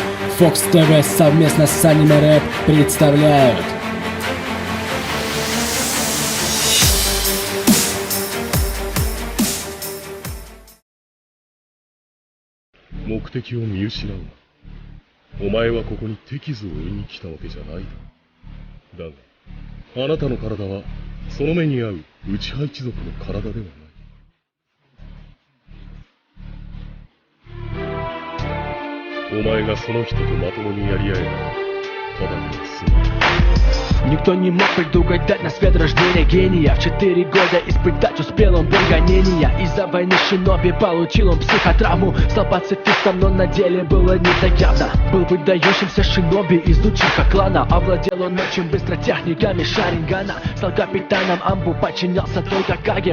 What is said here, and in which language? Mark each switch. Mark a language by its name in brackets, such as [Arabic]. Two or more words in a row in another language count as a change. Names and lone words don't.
[Russian] Fox TV совместно с Anime Rap представляют. [Japanese] О 前はここに手傷を負いに来たわけじゃないだろう。だが、あなたの体はその目に合う内派一族の体ではない。お前がその人とまともにやり合えば、ただの済む。 [Russian] Никто не мог предугадать на свет рождения гения. В 4 года испытать успел он боль гонения. Из-за войны шиноби получил он психотравму. Стал пацифистом, но на деле было не так явно. Был выдающимся шиноби из Учиха клана. Овладел он очень быстро техниками шарингана. Стал капитаном Амбу, подчинялся только Каге.